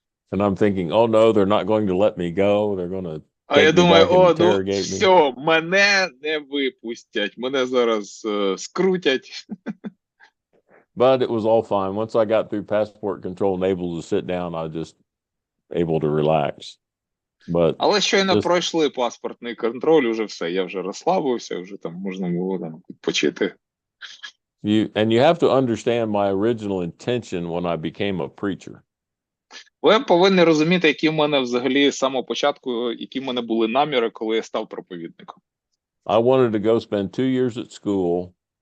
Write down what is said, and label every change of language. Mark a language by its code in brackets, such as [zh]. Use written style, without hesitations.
[en] And I'm thinking, oh no, they're not going to let me go. They're going to [uk] А я думаю, все, мене не випустять, мене зараз скрутять. [en] But it was all fine. Once I got through passport control and able to sit down, I was just able to relax. But [uk] Але щойно [en] Just- [uk] пройшли паспортний контроль, уже все, я вже розслабився, вже там можна було там відпочити. [en] you have to understand my original intention when I became a preacher. [uk] Ви повинні розуміти, які в мене взагалі з самого початку, які в мене були наміри, коли я став проповідником. [en] I wanted to go spend 2 years at school,